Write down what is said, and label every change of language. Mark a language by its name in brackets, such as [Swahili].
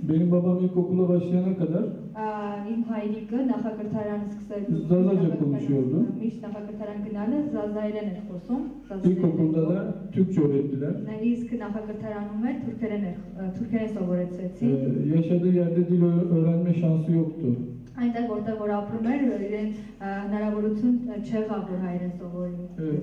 [Turkish] Benim babam ilkokula başlayana kadar [Armenian] իմ հայրիկը նախակրթարան սկսելու [Turkish] Zazaca konuşuyordu. [Armenian] Միշտ նախակրթարան գնալը զազայերեն էր խոսում [Turkish] İlkokulda da Türkçe öğrettiler. [Armenian] Իսկ նախակրթարանում էր թուրքերեն սովորեցեցին [Turkish] Yaşadığı yerde dil öğrenme şansı yoktu. [Armenian] Այնտեղ որտեղ որ ապրում էր իրեն հնարավորություն չեղավ որ հայերեն սովորի